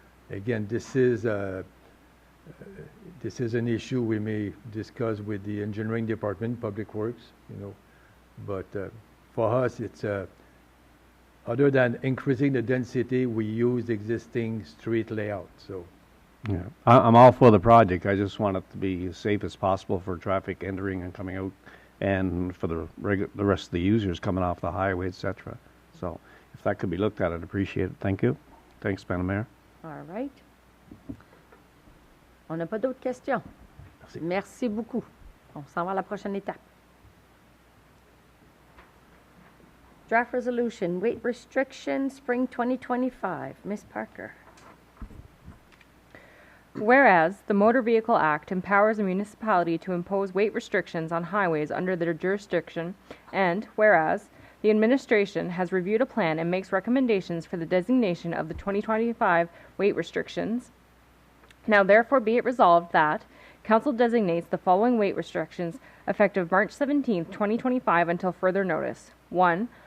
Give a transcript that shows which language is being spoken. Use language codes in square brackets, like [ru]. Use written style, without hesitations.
[en] Again, this is an issue we may discuss with the engineering department, public works, But for us, it's other than increasing the density, we use existing street layout. So Yeah, I'm all for the project. I just want it to be as safe as possible for traffic entering and coming out, and for the rest of the users coming off the highway, etc. So, if that could be looked at, I'd appreciate it. Thank you. Thanks, Madam Mayor. All right. [fr] On n'a pas d'autres questions. Merci beaucoup. On s'en va à la prochaine étape. [en] Draft resolution, weight restriction, spring 2025. Ms. Parker. Whereas the Motor Vehicle Act empowers a municipality to impose weight restrictions on highways under their jurisdiction, and whereas the administration has reviewed a plan and makes recommendations for the designation of the 2025 weight restrictions, now therefore be it resolved that Council designates the following weight restrictions effective March 17, 2025 until further notice. 1.